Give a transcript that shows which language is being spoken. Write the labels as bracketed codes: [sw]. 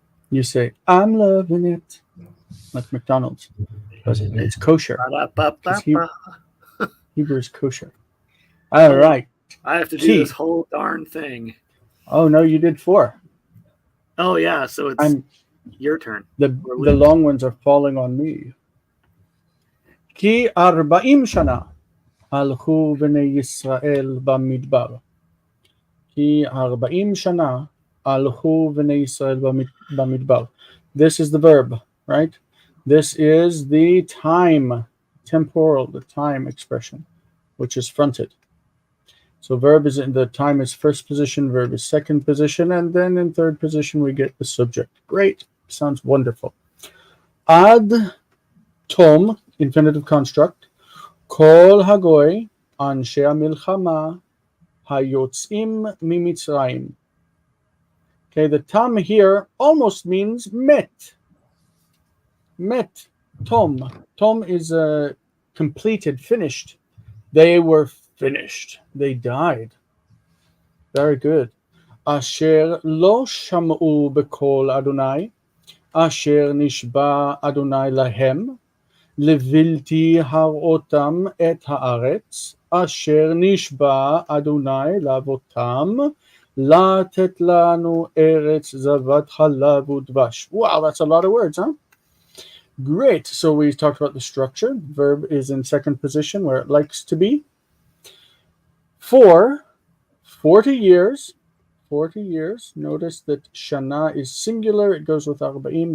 [en] You say, I'm loving it. Like McDonald's. But it's kosher. Ba-da-ba-ba-ba. Hebrew is kosher. All right. I have to do Key. this whole darn thing. Oh, no, you did 4. Oh, yeah. So it's your turn. The long ones are falling on me. [he] Ki 40 shana הלכו בני ישראל במדבר. כי 40 שנה הלכו בני ישראל במדבר. [en] This is the verb, right? This is the temporal, the time expression, which is fronted. So verb is in the time is first position, verb is second position, and then in third position we get the subject. Great. Sounds wonderful. Ad tom, infinitive construct. [he] Kol hagoy anshe hamilchama hayotzim mimitzrayim. [en] Okay, the tam here almost means met. Met. Tom. Tom is completed, finished. They were finished. They died. Very good. [he] Asher lo sham'u b'kol Adonai, asher nishba Adonai lahem, לבלתי הראותם את הארץ, אשר נשבע אדוני לאבותם, לתת לנו ארץ זבת חלב ודבש. [en] Wow, that's a lot of words, huh? Great. So we talked about the structure. Verb is in second position where it likes to be. For 40 years. 40 years. Notice that shana is singular. It goes with arba'im.